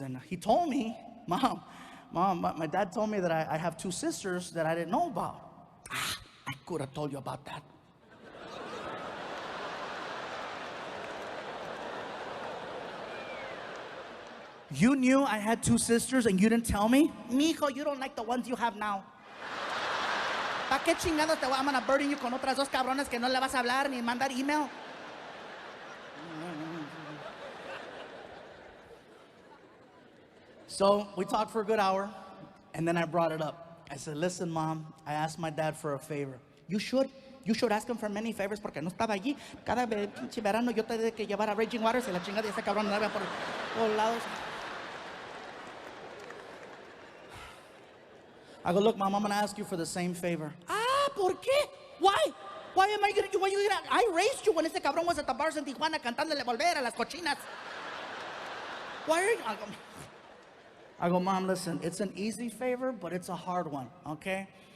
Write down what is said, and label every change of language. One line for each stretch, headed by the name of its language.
English: And he told me, Mom, my dad told me that I have 2 sisters that I didn't know about. I could have told you about that. You knew I had 2 sisters and you didn't tell me? Mijo, you don't like the ones you have now.
Spanish: ¿Pa qué chingados te voy a
English: burden you
Spanish: con otras 2 cabrones que no le vas a hablar ni mandar email?
English: So we talked for a good hour, and then I brought it up. I said, listen, Mom, I asked my dad for a favor. You should ask him for many favors
Spanish: porque no estaba allí. Cada pinche verano yo te tenía que llevar a Raging Waters y la chingada de ese cabrón andaba por todos lados.
English: I go, look, Mom, I'm going to ask you for the same favor.
Spanish: ¿Por qué?
English: Why? Why am I going to, I raised you when
Spanish: ese cabrón
English: was at the bars in Tijuana
Spanish: cantándole volver a las cochinas.
English: Why are you? I go, Mom, listen, it's an easy favor, but it's a hard one, okay?